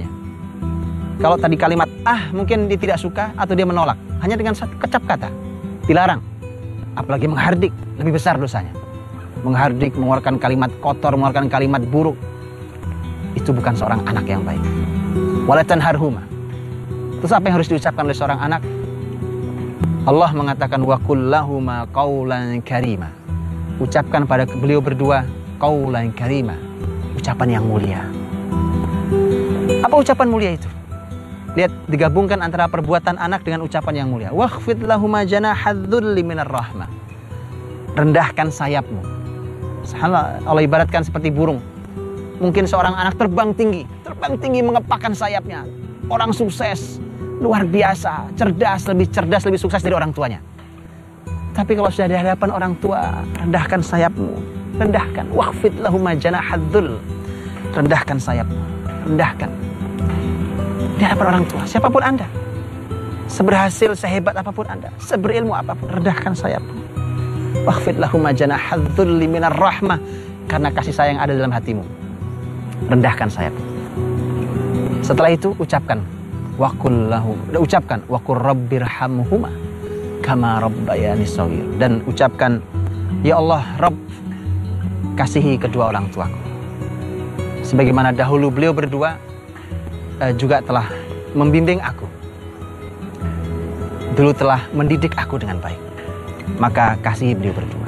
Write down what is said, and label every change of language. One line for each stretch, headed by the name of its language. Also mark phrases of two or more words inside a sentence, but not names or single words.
Indonesian: Kalau tadi kalimat mungkin dia tidak suka atau dia menolak, hanya dengan satu kecap kata, dilarang. Apalagi menghardik, lebih besar dosanya. Menghardik, mengeluarkan kalimat kotor, mengeluarkan kalimat buruk, itu bukan seorang anak yang baik.
Arabic: ولا تنهرهما.
Indonesian: Terus apa yang harus diucapkan oleh seorang anak? Allah mengatakan
Arabic: وقل لهما قولا كريما.
Indonesian: Ucapkan pada beliau berdua
Arabic: قولا كريما,
Indonesian: ucapan yang mulia. Apa ucapan mulia itu? Lihat, digabungkan antara perbuatan anak dengan ucapan yang mulia.
Arabic: واخفض لهما جناح الذل من الرحمة.
Indonesian: Rendahkan sayapmu. Allah ibaratkan seperti burung. Mungkin seorang anak terbang tinggi mengepakkan sayapnya. Orang sukses, luar biasa, lebih cerdas, lebih sukses dari orang tuanya. Tapi kalau sudah di hadapan orang tua, rendahkan sayapmu, rendahkan.
Arabic: واخفض لهما جناح الذل.
Indonesian: Rendahkan sayapmu, rendahkan. Di hadapan orang tua, siapapun Anda, seberhasil, sehebat apapun Anda, seberilmu apapun, rendahkan sayapmu.
Arabic: واخفض لهما جناح الذل من الرحمة,
Indonesian: karena kasih sayang ada dalam hatimu. Rendahkan sayapmu. Setelah itu ucapkan
Arabic: وقل رب ارحمهما كما ربياني صغيرا,
Indonesian: dan ucapkan Ya Allah, Rabb, kasihi kedua orang tuaku. Sebagaimana dahulu beliau berdua juga telah membimbing aku. Dulu telah mendidik aku dengan baik. Maka kasihi beliau berdua.